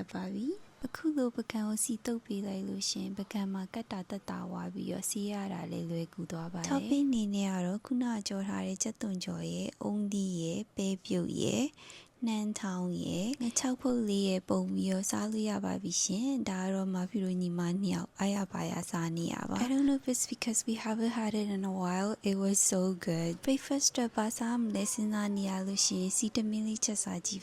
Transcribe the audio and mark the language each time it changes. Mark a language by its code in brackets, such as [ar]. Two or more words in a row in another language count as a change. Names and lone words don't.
[my] ချက်ပါပြီအခုလိုပကံကိုစီတုပ်ပေးလိုက်လို့ရှင်ပကံမှာကတ်တာတက်တာဝါပြီးတော့စီးရတာလေးလွယ်ကူသွားပါတယ်ထောက်ပင်းနေနဲ့ကတော့ခုနကြောထားတဲ့ချက်သွန်ကြော်ရဲ့အုံးသီးရဲ့ပဲပြုတ်ရဲ့နှမ်းထောင်းရဲ့ငချောက်ဖုတ်လေးရဲ့ပုံပြီးတော့စားလို့ရပါပြီရှင်ဒါကတော့မဖီရိုညီမနှစ်ယောက်အားရပါရစားနေရပါ [en] I don't know if it's because we haven't had it in a while it was so good [my] breakfast အတွက်ပါစားမလဲစဉ်းစားနေရလို့ရှင်စီတမင်းလေးချက်စားကြည့်